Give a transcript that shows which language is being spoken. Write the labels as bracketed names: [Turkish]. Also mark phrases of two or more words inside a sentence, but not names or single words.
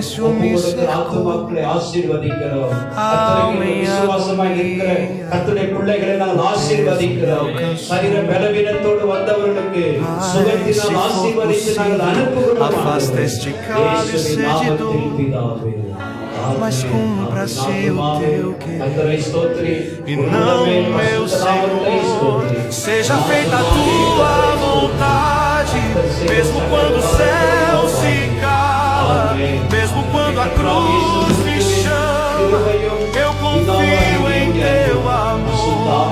[Tamil] ஒவ்வொரு ஆத்துமாக்களை ஆசீர்வதிக்கிறோம். கர்த்தருக்கு விசுவாசமாய் இருக்கிற கர்த்தருடைய பிள்ளைகளை நாங்கள் ஆசீர்வதிக்கிறோம். சரீர பலவீனத்தோடு வந்தவர்களுக்கு சுகத்தினால் ஆசீர்வதித்து நாங்கள் அனுப்புகிறோம். இயேசுவின் நாமத்தில் பிதாவே. [Portuguese] Mas cumpra-se o teu querer e não o meu, Senhor. Seja feita a tua vontade, mesmo quando o céu se cala, mesmo quando a cruz me chama, eu confio em teu amor.